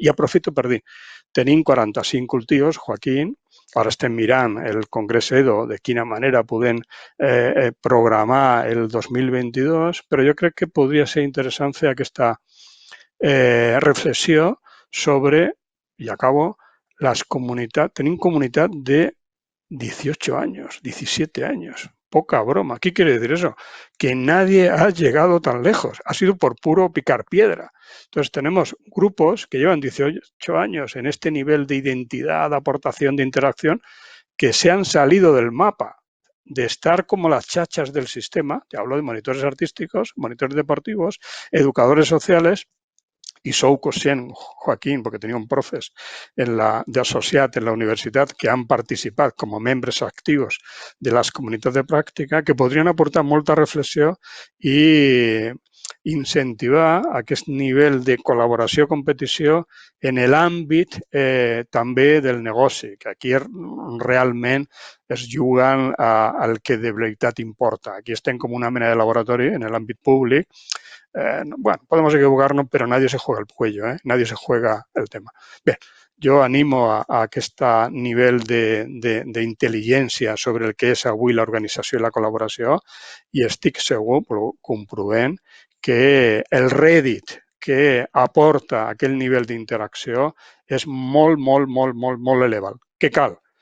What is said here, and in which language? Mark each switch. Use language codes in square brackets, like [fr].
[ca] I aprofito per dir, tenim 45 cultius, Joaquín, ara estem mirant el Congrés EDO de quina manera podem programar el 2022, però jo crec que podria ser interessant fer aquesta reflexió sobre, i acabo, [es] las comunidades. [ca] Tenim comunitat de [es] 18 años, 17 años. Poca broma. ¿Qué quiere decir eso? Que nadie ha llegado tan lejos. Ha sido por puro picar piedra. Entonces tenemos grupos que llevan 18 años en este nivel de identidad, de aportación, de interacción, que se han salido del mapa de estar como las chachas del sistema. Te hablo de monitores artísticos, monitores deportivos, educadores sociales. [ca] I sou conscient, Joaquín, perquè teníem profes d'associat en la universitat que han participat com a membres actius de les comunitats de pràctica, que podrien aportar molta reflexió i incentivar aquest nivell de col·laboració i competició en l'àmbit també del negoci, que aquí realment es juguen al que de veritat importa. Aquí estem com una mena de laboratori en l'àmbit públic. [es] Bueno, podemos equivocarnos, pero nadie se juega el cuello, nadie se juega el tema. [ca] Bé, jo animo a aquest nivell d'intel·ligència sobre el que és avui l'organització i la col·laboració i estic segur, comprovent, que el rèdit que aporta aquell nivell d'interacció és molt, molt, molt, molt, molt elevat. Què cal?